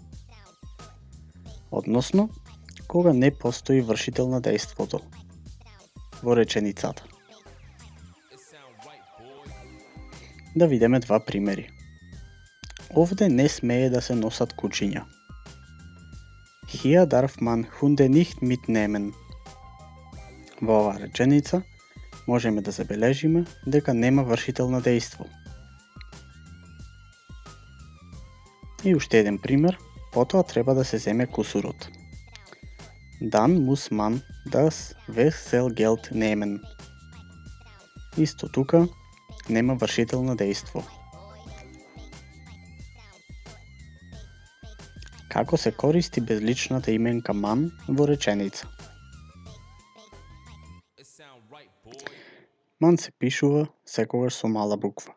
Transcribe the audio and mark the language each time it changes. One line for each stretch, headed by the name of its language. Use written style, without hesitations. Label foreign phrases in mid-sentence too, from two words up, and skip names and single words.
Macedonian: Односно, кога не постои вршител на дејството во реченицата. Да видиме два примери. Овде не смее да се носат кучиња.
German: Hier darf man Hunde nicht mitnehmen.
Macedonian: Во оваа реченица можеме да забележиме дека нема вршител на дејство. И уште еден пример, потоа треба да се земе кусурот.
German: Dann muss man das Wechselgeld nehmen.
Macedonian: Исто тука нема вршител на дејство. Како се користи безличната именка man во реченица? Man се пишува секогаш со мала буква.